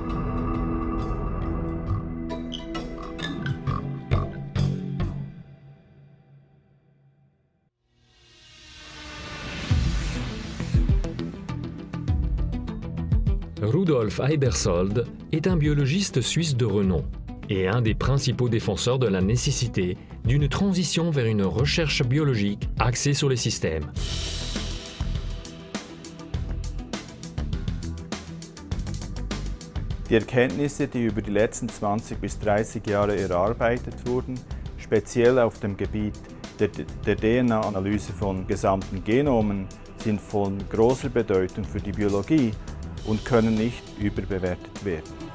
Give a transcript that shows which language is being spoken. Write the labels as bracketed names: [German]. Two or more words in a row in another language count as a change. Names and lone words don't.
[French] Rudolf Heibersold est un biologiste suisse de renom et un des principaux défenseurs de la nécessité d'une transition vers une recherche biologique axée sur les systèmes. [German] Die Erkenntnisse, die über die letzten 20 bis 30 Jahre erarbeitet wurden, speziell auf dem Gebiet der DNA-Analyse von gesamten Genomen, sind von großer Bedeutung für die Biologie und können nicht überbewertet werden.